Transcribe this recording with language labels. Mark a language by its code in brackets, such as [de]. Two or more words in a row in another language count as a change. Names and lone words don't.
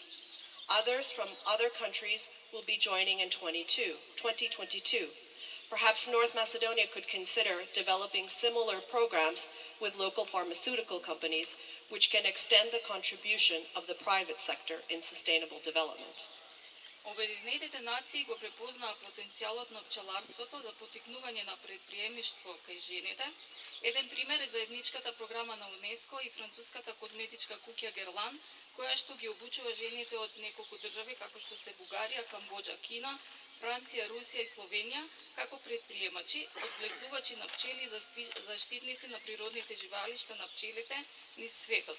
[en] Others from other countries will be joining in 2022. Perhaps North Macedonia could consider developing similar programs with local pharmaceutical companies, which can extend the contribution of the private sector in sustainable development. [mk] Обединетите нации го препознаа потенцијалот на пчеларството за поттикнување на предприемништво кај жените. Еден пример е заедничката програма на УНЕСКО и француската козметичка куќа Герлан, која што ги обучува жените од неколку држави како што се Бугарија, Камбоџа, Кина, Франција, Русија и Словенија, како предприемачи, одгледувачи на пчели и заштитници на природните живалишта на пчелите низ светот.